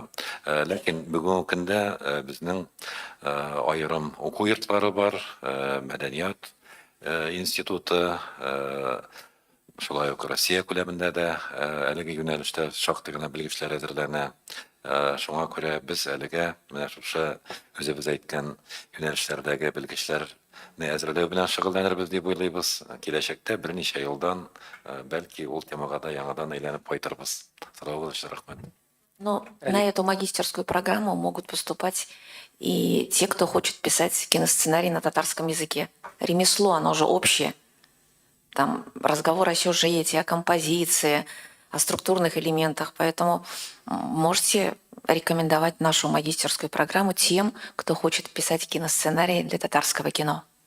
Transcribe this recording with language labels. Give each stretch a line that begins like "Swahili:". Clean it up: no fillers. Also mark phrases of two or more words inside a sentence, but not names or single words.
Tatar: Ләкин бүгенге көндә безнең аерым уку йортлары бар, мәдәният институты, шулай ук Россия күләмендә дә әлеге юнәлештә шактый гына белгечләр әзерләнә. Шуңа күрә без әлегә менә шушы үзебез әйткән юнәлешләрдәге белгечләрне әзерләү белән шөгыльләнербез дип уйлыйбыз. Киләчәктә берничә елдан бәлки ул темага да яңадан әйләнеп кайтырбыз. Сораугыз өчен рәхмәт.
Russian: Но на эту магистерскую программу могут поступать и те, кто хочет писать киносценарий на татарском языке. Ремесло, оно же общее. Там разговор о сюжете, о композиции, о структурных элементах. Поэтому можете рекомендовать нашу магистерскую программу тем, кто хочет писать киносценарий для татарского кино.